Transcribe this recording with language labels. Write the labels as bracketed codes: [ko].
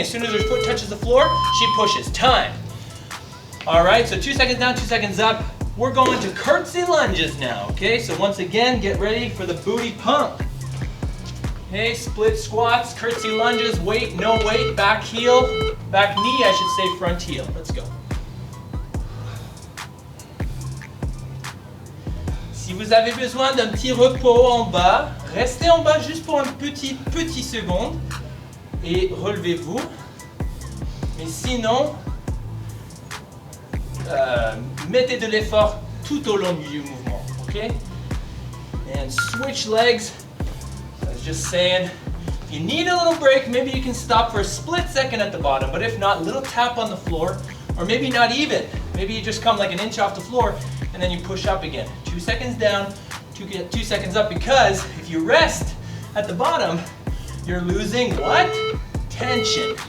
[en] As soon as her foot touches the floor, she pushes. Time. All right, so 2 seconds down, 2 seconds up. We're going to curtsy lunges now, okay? So once again, get ready for the booty pump. Okay, split squats, curtsy lunges, weight, no weight, back heel, back knee, I should say front heel. Let's go. [fr] Si vous avez besoin d'un petit repos en bas, restez en bas juste pour un petit seconde et relevez-vous. Mais sinon, mettez de l'effort tout au long du mouvement, okay? [en] And switch legs. I was just saying, if you need a little break, maybe you can stop for a split second at the bottom, but if not, little tap on the floor, or maybe not even. Maybe you just come like an inch off the floor and then you push up again. 2 seconds down, 2 seconds up, because if you rest at the bottom, you're losing what? Tension.